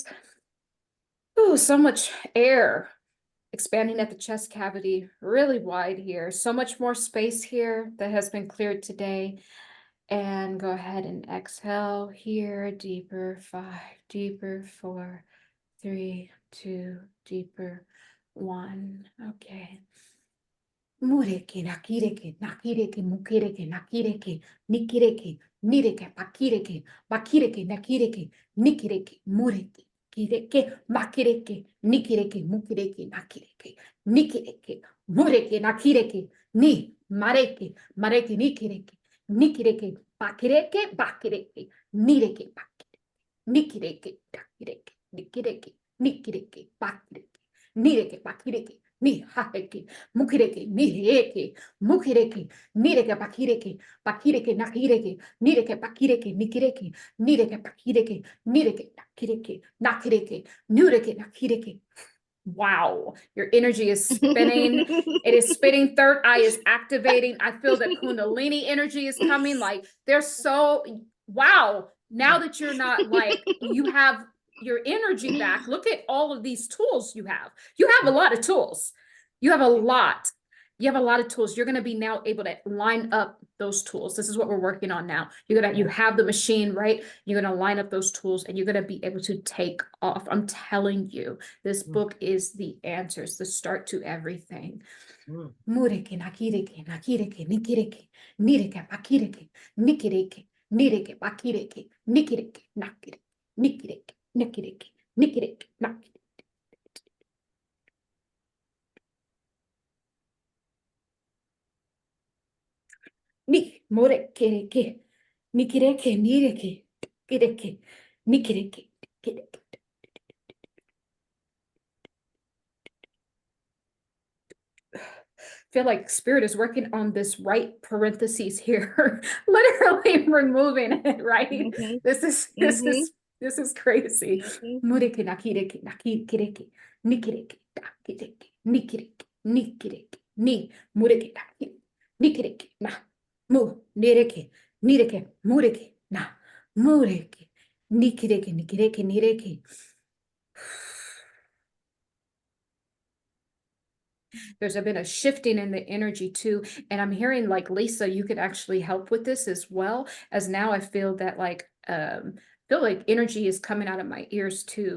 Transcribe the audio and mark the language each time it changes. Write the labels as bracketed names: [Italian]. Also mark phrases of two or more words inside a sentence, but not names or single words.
[English] Oh, so much air expanding at the chest cavity, really wide here. So much more space here that has been cleared today. And go ahead and exhale here, deeper, 5, deeper, 4, 3, 2, deeper, 1. Okay. Mureke, nakireke, nakireke, mukireke, nakireke, nikireke, nireke, pakireke, bakireke, nakireke, nikireke, mureke, kireke, makireke, nikireke, mukireke, nakireke, nikireke, mureke, nakireke, ni, mareke, mareke, nikireke, nikireke, bakireke, bakireke, nireke, bakireke, nikireke, nakireke, nikireke, nikireke, bakireke, nireke, bakireke, ni haheke, mukireke, nireke, mukireke, nireke, bakireke, bakireke, nakireke, nireke, bakireke, nikireke, nireke, bakireke, nireke, nakireke, nakireke, nureke, nakireke. Wow, your energy is spinning. It is spinning. Third eye is activating. I feel that Kundalini energy is coming. Like wow. Now that you're not like, you have your energy back. Look at all of these tools you have. You have a lot of tools. You have a lot. You have a lot of tools. You're going to be now able to line up those tools. This is what we're working on now. You have the machine, right? You're going to line up those tools and you're going to be able to take off. I'm telling you, this book is the answers, the start to everything. Mureke, nakireke, nakireke, nikireke, nireke, bakireke, nikireke, nireke, bakireke, nikireke, nakireke, nikireke, nikireke, nikireke, nakireke. Ni more kereke, ni kireke, nireke, kireke, ni kireke, kireke. Feel like spirit is working on this right parentheses here, literally removing it, right? Mhm. This is crazy. Mhm. Mureke na kireke na kireke, ni kireke, na kireke, ni kireke, ni kireke, ni mureke na kireke, ni kireke, na mu nireke, nireke, mureke, na mureke, ni kireke, ni kireke, nireke. There's been a shifting in the energy too. And I'm hearing like Lisa, you could actually help with this as well, as now I feel that like feel like energy is coming out of my ears too.